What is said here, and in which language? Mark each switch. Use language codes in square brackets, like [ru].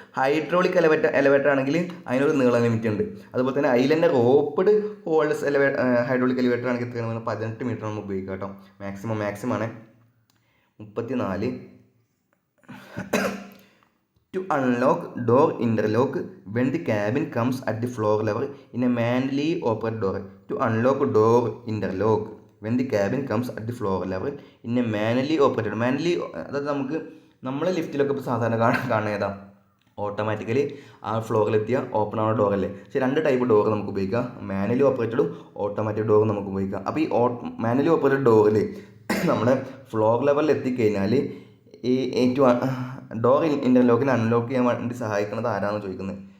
[ml] Hydraulic elevator ആണെങ്കിൽ അതിനൊരു നീളം ലിമിറ്റ് ഉണ്ട്. അതുപോലെ തന്നെ അതിൽ തന്നെ റോപ്പ്ഡ് ഹോൾഡ്ലെസ് ഹൈഡ്രോളിക് എലവേറ്റർ ആണെങ്കിൽ എത്രയാണ്? 18 മീറ്റർ നമ്മൾ ഉപയോഗിക്കുക കേട്ടോ. മാക്സിമം ആണ്. [en] 34, to unlock door interlock when the cabin comes at the floor level in a manually operated door. To unlock door interlock when the cabin comes at the floor level in a manually operated. [ml] അതായത് നമ്മളെ ലിഫ്റ്റിലൊക്കെ ഇപ്പോൾ സാധാരണ കാണുന്ന ഏതാ? Automatically ആ ഫ്ലോറിലെത്തിയ open ആവുന്ന ഡോറല്ലേ? പക്ഷേ 2 type door നമുക്ക് ഉപയോഗിക്കാം. മാനുവലി ഓപ്പറേറ്റഡും ഓട്ടോമാറ്റിക് ഡോറും നമുക്ക് ഉപയോഗിക്കാം. അപ്പോൾ ഈ മാനുവലി ഓപ്പറേറ്റഡ് ഡോറിൽ നമ്മുടെ ഫ്ലോർ ലെവലിൽ എത്തിക്കഴിഞ്ഞാൽ ഈ ഡോർ ഇൻ്റർലോക്കിനെ അൺലോക്ക് ചെയ്യാൻ വേണ്ടി സഹായിക്കുന്നത് ആരാണെന്ന് ചോദിക്കുന്നത്.